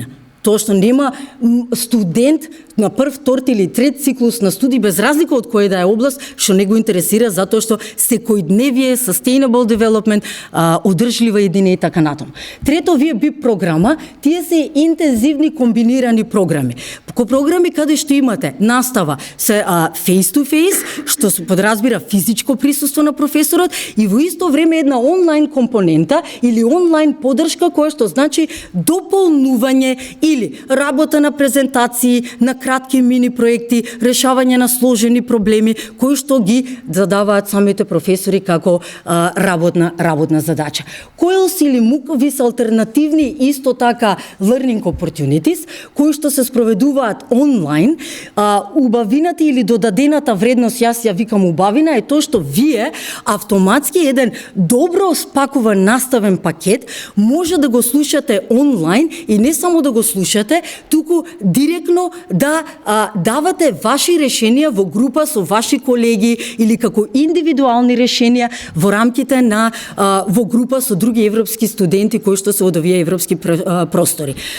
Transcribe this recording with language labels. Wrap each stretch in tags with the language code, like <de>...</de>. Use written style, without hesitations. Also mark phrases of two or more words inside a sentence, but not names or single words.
<mk>Тоа што нема студент на прв, втор или трет циклус на студии, без разлика од која да е област, што не го интересира, затоа што секојдневие,</mk> <en>sustainable development,</en> <mk>одржлива иднина и така натаму. Трето, овие BIP програма, тие се интензивни комбинирани програми. Програми каде што имате настава се</mk> <en>face to face,</en> <mk>што се подразбира физичко присуство на професорот, и во исто време една онлайн компонента или онлайн поддршка која што значи дополнување или работа на презентации, на кратки мини проекти, решавање на сложени проблеми кои што ги задаваат самите професори како работна задача. COILS или MOOC се алтернативни исто така</mk> <en>learning opportunities</en> <mk>кои што се спроведуваат онлайн. Убавината или додадената вредност, јас ја викам убавина, е тоа што вие автоматски еден добро спакуван наставен пакет може да го слушате онлайн и не само да го слушате, туку директно да давате ваши решенија во група со ваши колеги или како индивидуални решенија во рамките на во група со други европски студенти кои што се од овие европски простори.</mk>